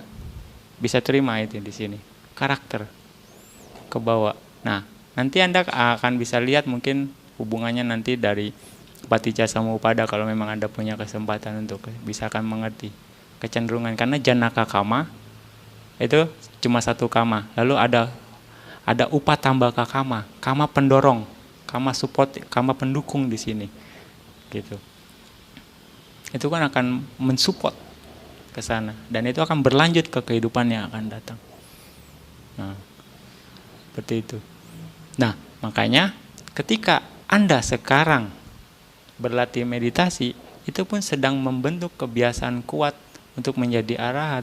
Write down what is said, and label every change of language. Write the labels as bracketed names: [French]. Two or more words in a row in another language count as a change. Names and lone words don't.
[Indonesian] Bisa terima itu di sini. Karakter ke bawah. Nah, nanti Anda akan bisa lihat mungkin hubungannya nanti dari [Pali] Paticca Samuppada [Indonesian] kalau memang Anda punya kesempatan untuk bisa akan mengerti kecenderungan, karena [Pali] Janaka Kama [Indonesian] itu cuma satu kama, lalu ada [Pali] upatambaka kama, [Indonesian] kama pendorong, kama support, kama pendukung di sini, gitu. Itu kan akan mensupport ke sana, dan itu akan berlanjut ke kehidupan yang akan datang. Nah, seperti itu. Nah, makanya ketika Anda sekarang berlatih meditasi, itu pun sedang membentuk kebiasaan kuat untuk menjadi arahat.